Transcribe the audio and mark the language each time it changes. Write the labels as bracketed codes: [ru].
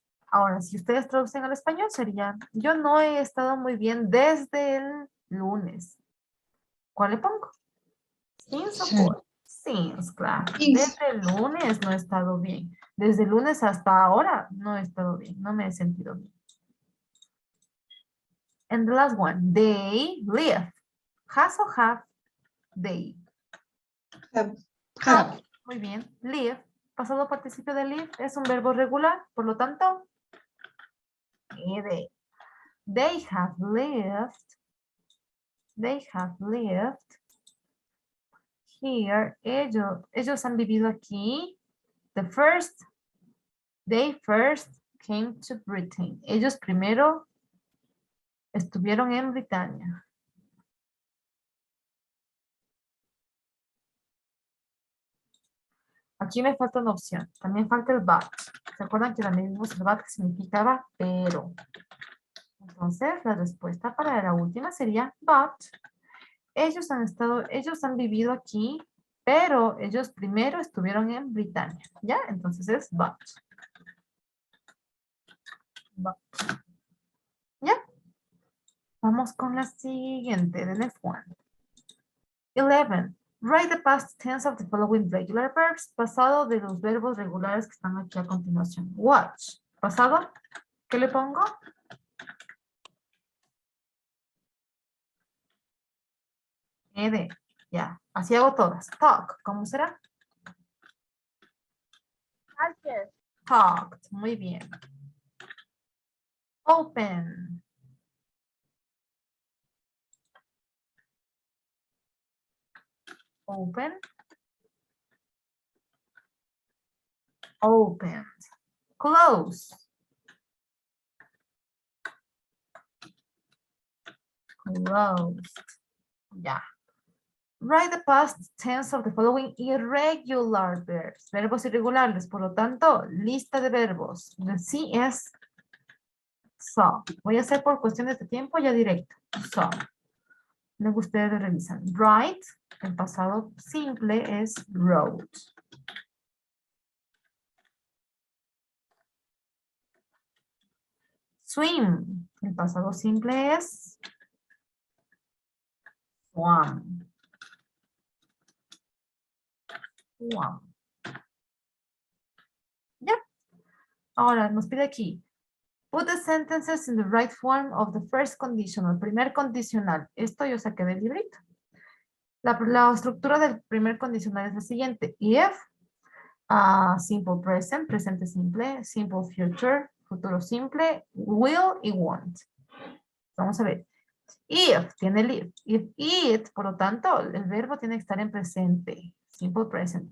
[es] Ahora, si ustedes traducen al español sería, yo no he estado muy bien desde el lunes. ¿Cuál le pongo? Since o Sí. [en] for? Since, [es] claro. [en] Since. [es] Desde el lunes no he estado bien. Desde el lunes hasta ahora no he estado bien. No me he sentido bien. [en] And the last one, they live. Has o have? They. Have. Have. [es] Muy bien. Live. Pasado participio de live es un verbo regular. Por lo tanto, [en] they have lived. They have lived here. [es] Ellos han vivido aquí. [en] They first came to Britain. [es] Ellos primero estuvieron en Britania. Aquí me falta una opción. También falta el but. ¿Se acuerdan que también vimos el but que significaba pero? Entonces, la respuesta para la última sería but. Ellos han vivido aquí, pero ellos primero estuvieron en Britania. ¿Ya? Entonces es but. But. ¿Ya? Vamos con la siguiente, [en] the next one. [es] 11. [en] Write the past tense of the following regular verbs. [es] Pasado de los verbos regulares que están aquí a continuación. Watch. Pasado. ¿Qué le pongo? Ed. Ya. Así hago todas. Talk. ¿Cómo será? [en] Talked. Talked. [es] Muy bien. [en] Open. Open. Opened. Close. Closed. Ya. Write the past tense of the following irregular verbs. [es] Verbos irregulares. Por lo tanto, lista de verbos. The sí es saw. Voy a hacer por cuestiones de tiempo ya directo. Saw. Luego ustedes revisan. Write. El pasado simple es wrote. [en] Swim. [es] El pasado simple es swam. [en] Swam. [es] Ya. Ahora nos pide aquí. [en] Put the sentences in the right form of the first conditional. [es] Primer condicional. Esto yo saqué del librito. La estructura del primer condicional es la siguiente. If Simple present, presente simple, simple future, futuro simple, will y won't. Vamos a ver. If tiene el if. If it, por lo tanto, el verbo tiene que estar en presente. Simple present.